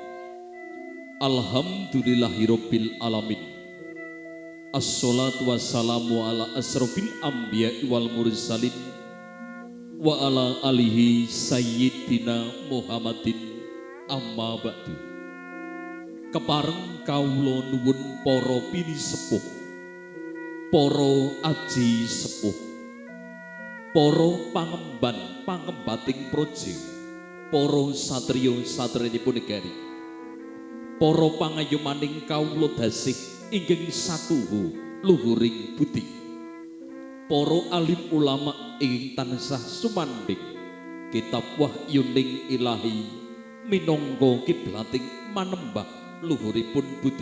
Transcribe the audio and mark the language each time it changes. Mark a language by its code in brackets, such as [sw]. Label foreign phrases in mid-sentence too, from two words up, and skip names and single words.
[ar] الحمد لله رب العالمين. الصلاة والسلام على أشرف الأنبياء والمرسلين وعلى آله سيدنا محمد أما بعد. [jv] Kepareng kawula nuwun para pini sepuh, para aji sepuh, para pangemban pangembating projo, para satriya satrinipun negari, para pangayomaning kawula dasih inggih satuhu luhuring budi, para alim ulama ingkang tansah sumandhing kitab wahyuning ilahi minangka kiblating manembah luhuripun budi.